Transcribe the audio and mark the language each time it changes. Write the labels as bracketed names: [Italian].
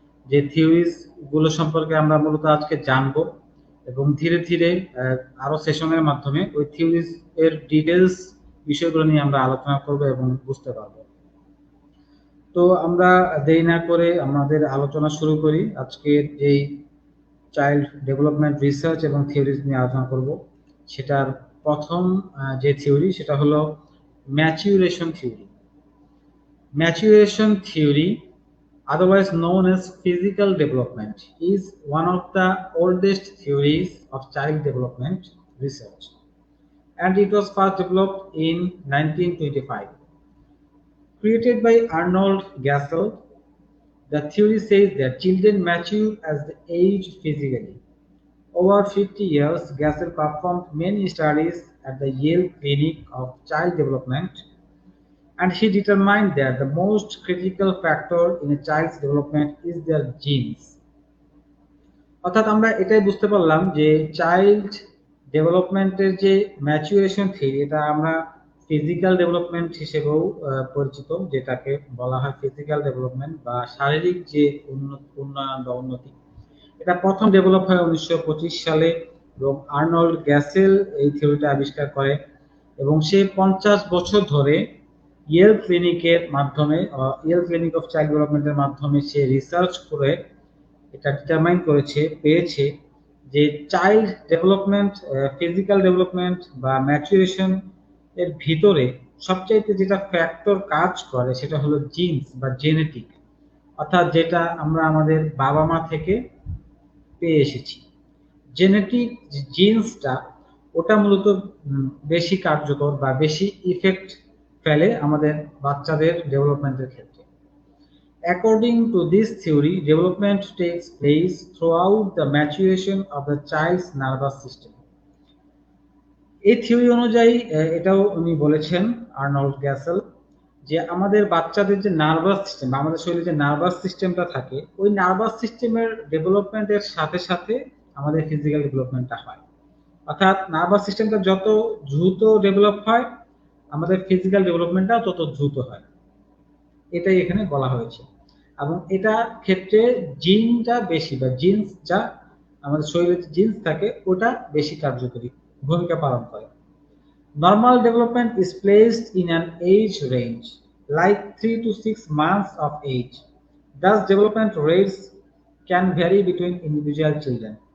[Bangla] যে থিওরিজ গুলো সম্পর্কে আমরা মূলত আজকে জানবো এবং ধীরে ধীরে আরো সেশনের মাধ্যমে ওই থিওরিজ এর ডিটেলস বিষয়গুলো নিয়ে আমরা আলোচনা করব এবং বুঝতে পারবো। তো আমরা দেরি না করে আমাদের আলোচনা শুরু করি। আজকের যেই চাইল্ড ডেভেলপমেন্ট রিসার্চ এবং থিওরিজ নিয়ে আলোচনা করব, সেটার প্রথম যে থিওরি সেটা হলো maturation theory. [English] Maturation theory, otherwise known as physical development, is one of the oldest theories of child development research, and it was first developed in 1925. Created by Arnold Gassel, the theory says that children mature as they age physically. Over 50 years, Gassel performed many studies at the Yale Clinic of Child Development, and he determined that the most critical factor in a child's development is their genes. [Bangla] অর্থাৎ আমরা এটাই বুঝতে পারলাম যে child ডেভেলপমেন্টের যে maturation theory, এটা আমরা ফিজিক্যাল ডেভেলপমেন্ট হিসেবেও পরিচিত, যেটাকে বলা হয় ফিজিক্যাল ডেভেলপমেন্ট বা শারীরিক যে উন্নয়ন বা উন্নতি। এটা প্রথম ডেভেলপ হয় 1925 সালে এবং আর্নল্ড গ্যাসেল এই থিওরিটা আবিষ্কার করে এবং সে 50 বছর ধরে ইয়েল ক্লিনিকের মাধ্যমে, ইয়েল ক্লিনিক অফ চাইল্ড ডেভেলপমেন্টের মাধ্যমে সে রিসার্চ করে এটা ডিটারমাইন পেয়েছে যে চাইল্ড ডেভেলপমেন্ট, ফিজিক্যাল ডেভেলপমেন্ট বা ম্যাচুরেশন এর ভিতরে সবচাইতে যেটা ফ্যাক্টর কাজ করে সেটা হলো জিনস বা জেনেটিক, অর্থাৎ যেটা আমরা আমাদের বাবা মা থেকে পেয়ে এসেছি। জেনেটিক জিনসটা ওটা মূলত বেশি কার্যকর বা বেশি ইফেক্ট ফেলে আমাদের বাচ্চাদের ডেভেলপমেন্টের ক্ষেত্রে। [English] According to this theory, development takes place throughout the maturation of the child's nervous system. [Bangla] এই থিওরি অনুযায়ী এটাও উনি বলেছেন, আর্নল্ড গ্যাসেল, যে আমাদের বাচ্চাদের যে নার্ভাস সিস্টেম বা আমাদের শরীরে যে নার্ভাস সিস্টেমটা থাকে, ওই নার্ভাস সিস্টেমের ডেভেলপমেন্টের সাথে সাথে আমাদের ফিজিক্যাল ডেভেলপমেন্টটা হয়। অর্থাৎ নার্ভাস সিস্টেমটা যত দ্রুত ডেভেলপ হয়, আমাদের ফিজিক্যাল ডেভেলপমেন্টটাও তত দ্রুত হয়, এটাই এখানে বলা হয়েছে। এবং এটা ক্ষেত্রে জিনটা বেশি বা জিন্স যা আমাদের শরীরে জিন্স থাকে ওটা বেশি কার্যকরী ভূমিকা পালন করে। [English] Normal development is placed in an age range like 3 to 6 months of age. Thus development rates can vary between individual children.